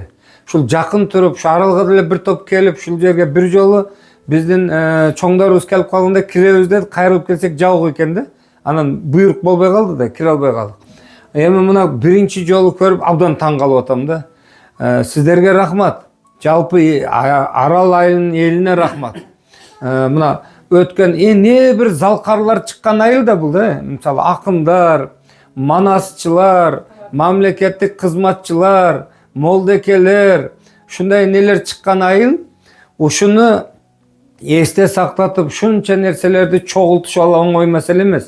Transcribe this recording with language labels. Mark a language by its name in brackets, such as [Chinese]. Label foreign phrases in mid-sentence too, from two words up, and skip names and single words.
[Kyrgyz] Ушул жакын туруп, ушу Аралга деле бир топ келип, ушул жерге бир жолу биздин чоңдорубуз келип калганда киребиз деп кайрылып келсек жабык экен да. Анан буйрук болбой калды да, кире албай калдык. Эми мына биринчи жолу көрүп абдан таң калып атам да. Сиздерге рахмат. Жалпы Арал айылынын элине рахмат. Мына өткен не bir залкарлар чыккан айыл да бул да. Мисалы акындар, манасчылар, мамлекеттик кызматчылар, молдекелер, ушундай нелер чыккан айыл. Ушуну эсте сактатып, шунча нерселерди чогултуш оңой маселе эмес.